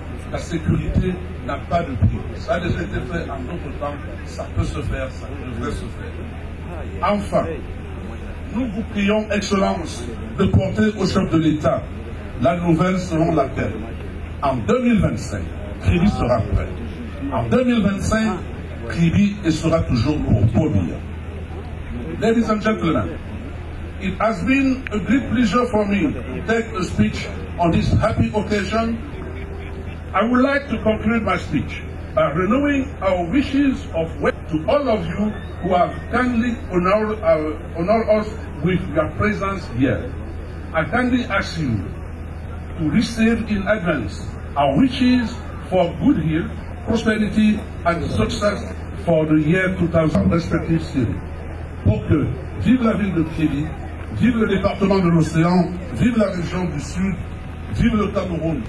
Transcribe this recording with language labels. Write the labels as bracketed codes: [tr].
[fr] La sécurité n'a pas de prix. Ça a déjà été fait en d'autres temps, ça peut se faire, ça devrait se faire. Enfin, nous vous prions, Excellence, de porter au chef de l'État la nouvelle selon laquelle, en 2025, Krivi sera prêt. En 2025, Krivi sera toujours pour Paul Biya. [en] Ladies and gentlemen, it has been a great pleasure for me to take a speech on this happy occasion. I would like to conclude my speech by renewing our wishes of welcome to all of you who have kindly honored us with your presence here. I kindly ask you to receive in advance our wishes for good health, prosperity and success for the year 2000 respective series. [fr] Pour que vive la ville de Krivi, vive le département de l'Océan, vive la région du Sud, vive le Cameroun.